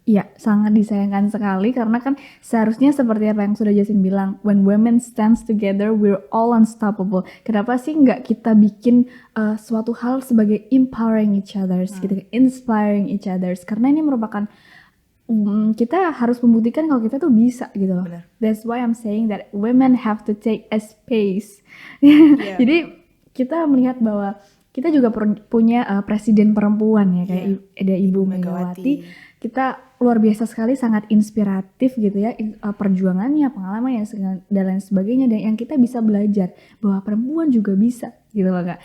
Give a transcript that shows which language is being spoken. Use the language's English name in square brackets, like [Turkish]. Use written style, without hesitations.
[Indonesian] Iya, sangat disayangkan sekali karena kan seharusnya seperti apa yang sudah Jasin bilang, [English] when women stands together, we're all unstoppable. [Indonesian] Kenapa sih nggak kita bikin suatu hal sebagai [English] empowering each others, [Indonesian] gitu, [English] inspiring each others? [Indonesian] Karena ini merupakan kita harus membuktikan kalau kita tuh bisa gitu loh. Benar. [English] That's why I'm saying that women have to take a space. [Indonesian] Iya. Jadi kita melihat bahwa kita juga punya presiden perempuan ya kayak Iya. ada Ibu Megawati. Kita luar biasa sekali, sangat inspiratif gitu ya perjuangannya, pengalamannya dan lain sebagainya, dan yang kita bisa belajar bahwa perempuan juga bisa gitu loh Kak.